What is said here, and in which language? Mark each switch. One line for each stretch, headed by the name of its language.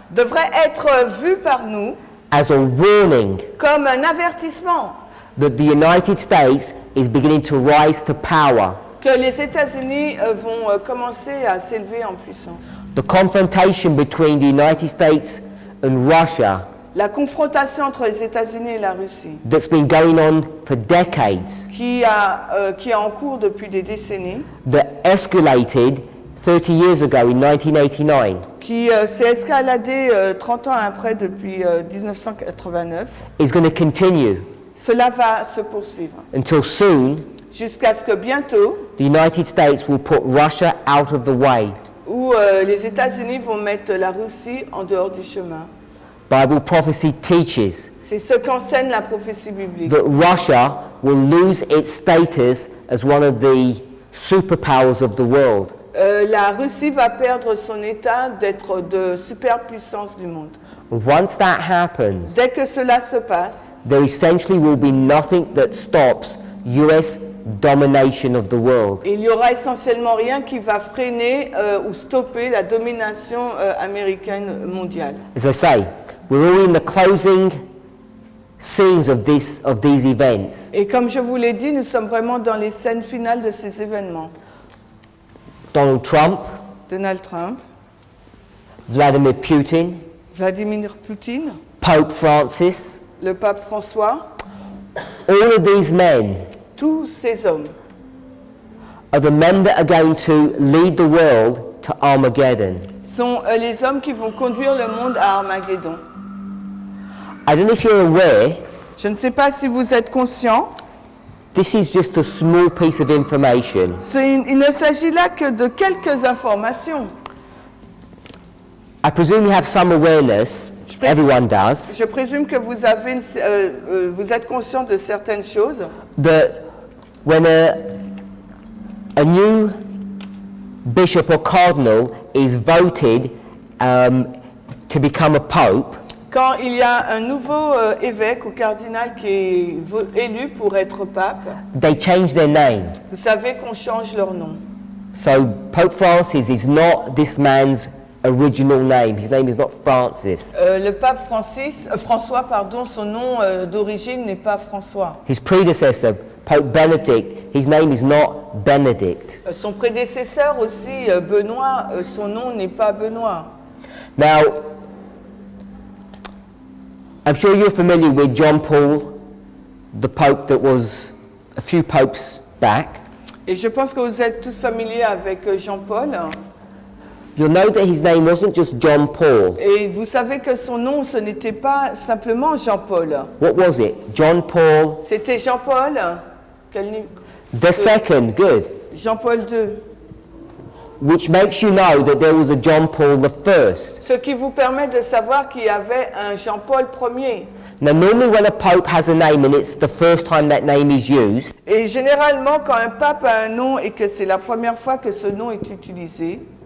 French: devrait être vu par nous
English: as a warning
French: comme un avertissement
English: that the United States is beginning to rise to power.
French: que les États-Unis vont commencer à s'élever en puissance.
English: The confrontation between the United States and Russia
French: La confrontation entre les États-Unis et la Russie,
English: that's been going on for decades,
French: qui est en cours depuis des décennies,
English: that escalated 30 years ago in 1989,
French: qui s'est escaladée 30 ans après depuis 1989,
English: is going to continue
French: cela va se poursuivre.
English: until soon
French: Jusqu'à ce que bientôt,
English: the United States will put Russia out of the way.
French: où les États-Unis vont mettre la Russie en dehors du chemin.
English: Bible prophecy teaches
French: C'est ce qu'enseigne la prophétie biblique.
English: that Russia will lose its status as one of the superpowers of the world.
French: La Russie va perdre son état d'être de superpuissance du monde.
English: Once that happens,
French: Dès que cela se passe,
English: there essentially will be nothing that stops US domination of the world.
French: il n'y aura essentiellement rien qui va freiner ou stopper la domination américaine mondiale.
English: As I say, we're all in the closing scenes of these events.
French: Et comme je vous l'ai dit, nous sommes vraiment dans les scènes finales de ces événements.
English: Donald Trump,
French: Donald Trump,
English: Vladimir Putin,
French: Vladimir Poutine,
English: Pope Francis,
French: le pape François,
English: all of these men
French: tous ces hommes
English: are the men that are going to lead the world to Armageddon.
French: sont les hommes qui vont conduire le monde à Armageddon.
English: I don't know if you're aware,
French: Je ne sais pas si vous êtes conscients,
English: this is just a small piece of information.
French: il ne s'agit là que de quelques informations.
English: I presume you have some awareness, everyone does,
French: Je présume que vous êtes conscient de certaines choses,
English: that when a new bishop or cardinal is voted to become a pope,
French: quand il y a un nouveau évêque ou cardinal qui est élu pour être pape,
English: they change their name.
French: vous savez qu'on change leur nom.
English: So Pope Francis is not this man's original name. His name is not Francis.
French: Le pape François, pardon, son nom d'origine n'est pas François.
English: His predecessor, Pope Benedict, his name is not Benedict.
French: Son prédécesseur aussi, Benoît, son nom n'est pas Benoît.
English: Now, I'm sure you're familiar with John Paul, the Pope that was a few popes back.
French: Et je pense que vous êtes tous familiers avec Jean-Paul.
English: You'll know that his name wasn't just John Paul.
French: Et vous savez que son nom, ce n'était pas simplement Jean-Paul.
English: What was it? John Paul
French: C'était Jean-Paul,
English: the second, good.
French: Jean-Paul II.
English: Which makes you know that there was a John Paul the first.
French: Ce qui vous permet de savoir qu'il y avait un Jean-Paul Ier.
English: Now, normally when a pope has a name and it's the first time that name is used,
French: Et généralement, quand un pape a un nom et que c'est la première fois que ce nom est utilisé,